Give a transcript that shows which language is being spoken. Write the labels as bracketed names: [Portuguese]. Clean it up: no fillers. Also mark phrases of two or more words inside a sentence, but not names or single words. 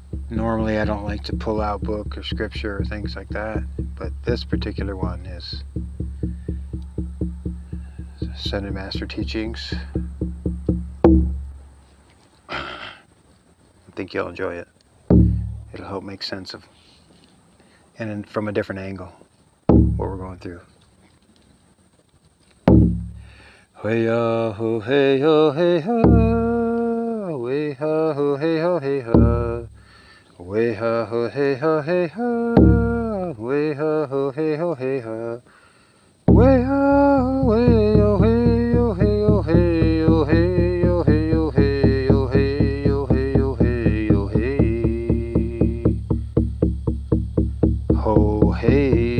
[English] Normally I don't like to pull out book or scripture or things like that, but this particular one is Ascended Master Teachings. I think you'll enjoy it. It'll help make sense of, and from a different angle, what we're going through. Hey ho hey ho hey ho, way ho hey ho hey ho, way ho hey ho hey ho, way ho hey ho hey ho, way ho way ho hey ho hey ho hey ho hey ho hey ho hey ho hey ho hey ho hey ho hey ho hey